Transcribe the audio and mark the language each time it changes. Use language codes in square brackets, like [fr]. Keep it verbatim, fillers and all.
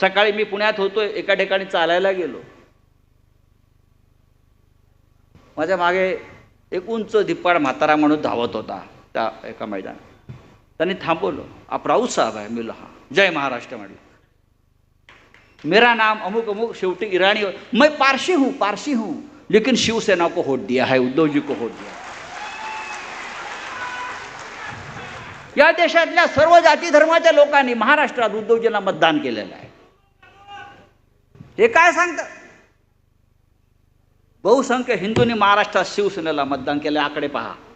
[mr] सकाळी मी पुण्यात होतो, एका ठिकाणी चालायला गेलो, माझ्या मागे एक उंच धिप्पाड म्हातारा म्हणून धावत होता त्या एका मैदान, त्यांनी थांबवलं. आप राऊत साहेब आहे? मी हा, जय महाराष्ट्र म्हणलं. [hi] मेरा नाम अमुक अमुक, शेवटी इराणी. मैं पारसी हूं, पारसी हूं, लेकिन शिवसेना को वोट दिया है, उद्धव जी को वोट दिया है. [mr] या देशातल्या सर्व जाती धर्माच्या लोकांनी महाराष्ट्रात उद्धवजींना मतदान केलेलं आहे. हे काय सांगतात? बहुसंख्य हिंदूंनी महाराष्ट्रात शिवसेनेला मतदान केलं. आकडे पहा.